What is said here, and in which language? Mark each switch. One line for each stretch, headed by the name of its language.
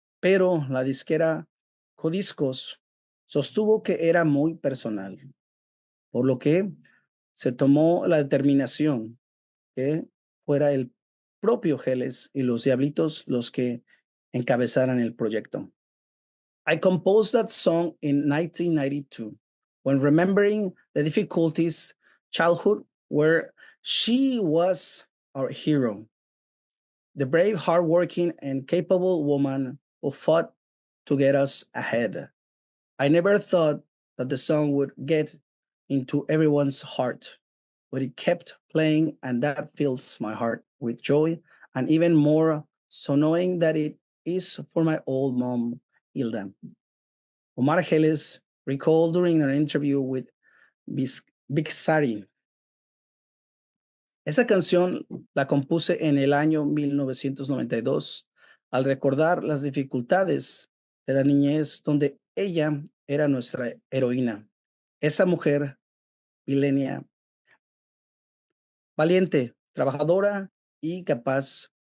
Spanish: Pero la disquera Codiscos sostuvo que era muy personal, por lo que se tomó la determinación que fuera el propio Geles y los Diablitos los que encabezaran el proyecto.
English: I composed that song in 1992 when remembering the difficulties childhood where she was our hero, the brave, hardworking, and capable woman who fought to get us ahead. I never thought that the song would get into everyone's heart, but it kept playing, and that fills my heart with joy, and even more so knowing that it is for my old mom, Hilda. Omar Geles recalled during an interview with Big Sari.
Spanish: Esa canción la compuse en el año 1992 al recordar las dificultades de la niñez donde ella era nuestra heroína. Esa mujer milenia, valiente, trabajadora y capaz,